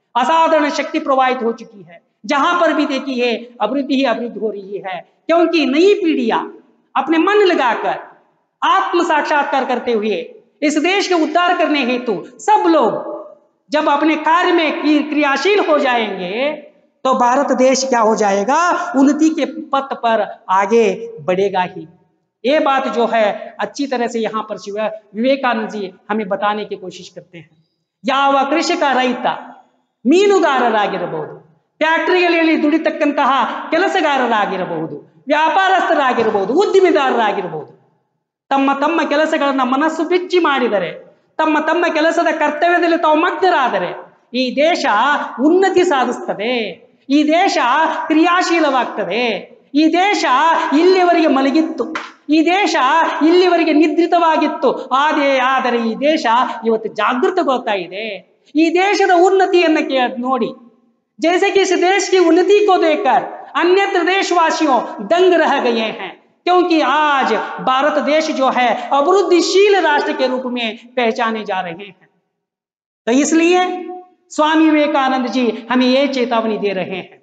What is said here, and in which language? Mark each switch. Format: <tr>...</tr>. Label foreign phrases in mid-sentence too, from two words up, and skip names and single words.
<hi>असाधारण शक्ति प्रवाहित हो चुकी है। जहां पर भी देखिए अभिवृद्धि ही अभिवृद्धि हो रही है, क्योंकि नई पीढ़ियां अपने मन लगाकर आत्म साक्षात्कार करते हुए इस देश के उद्धार करने हेतु सब लोग जब अपने कार्य में क्रियाशील हो जाएंगे तो भारत देश क्या हो जाएगा, उन्नति के पथ पर आगे बढ़ेगा ही। ये बात जो है अच्छी तरह से यहाँ पर विवेकानंद जी हमें बताने की कोशिश करते हैं।</hi> <kn>ಯಾವ ಕೃಷಿಕ ರೈತ ಮೀನುಗಾರರಾಗಿರಬಹುದು, ಫ್ಯಾಕ್ಟರಿಗಳಲ್ಲಿ ದುಡಿತಕ್ಕಂತಹ ಕೆಲಸಗಾರರಾಗಿರಬಹುದು, ವ್ಯಾಪಾರಸ್ಥರಾಗಿರಬಹುದು, ಉದ್ದಿಮೆದಾರರಾಗಿರಬಹುದು, ತಮ್ಮ ತಮ್ಮ ಕೆಲಸಗಳನ್ನು ಮನಸ್ಸು ಬಿಚ್ಚಿ ಮಾಡಿದರೆ, ತಮ್ಮ ಕೆಲಸದ ಕರ್ತವ್ಯದಲ್ಲಿ ತಾವು ಮಗ್ನರಾದರೆ ಈ ದೇಶ ಉನ್ನತಿ ಸಾಧಿಸುತ್ತದೆ, ಈ ದೇಶ ಕ್ರಿಯಾಶೀಲವಾಗ್ತದೆ, ಈ ದೇಶ ಇಲ್ಲಿವರೆಗೆ ಮಲಗಿತ್ತು, ಈ ದೇಶ ಇಲ್ಲಿವರೆಗೆ ನಿದ್ರಿತವಾಗಿತ್ತು, ಆದರೆ ಈ ದೇಶ ಇವತ್ತು ಜಾಗೃತಗೊಳ್ತಾ ಇದೆ। ಈ ದೇಶದ ಉನ್ನತಿಯನ್ನು ನೋಡಿ,</kn> <hi>जैसे कि इस देश की उन्नति को देखकर अन्यत्र देशवासियों दंग रह गए हैं, क्योंकि आज भारत देश जो है अभिवृद्धिशील राष्ट्र के रूप में पहचाने जा रहे हैं। तो इसलिए स्वामी विवेकानंद जी हमें यह चेतावनी दे रहे हैं।</hi>